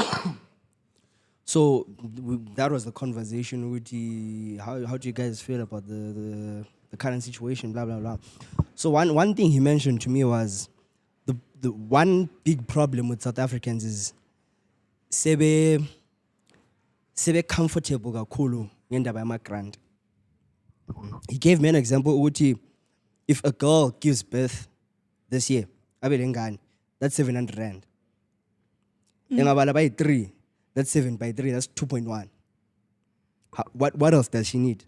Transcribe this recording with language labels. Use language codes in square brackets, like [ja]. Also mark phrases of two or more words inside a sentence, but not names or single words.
[en] So that was the conversation with how do you guys feel about the current situation, blah, blah, blah. So one thing he mentioned to me was the one big problem with South Africans is sebe comfortable [zu] kakhulu ngendaba yama-grant. [en] He gave me an example ukuthi if a girl gives birth this year, that's 700 rand. Engabala by 3, that's 7 by 3, that's 2.1. What else does she need?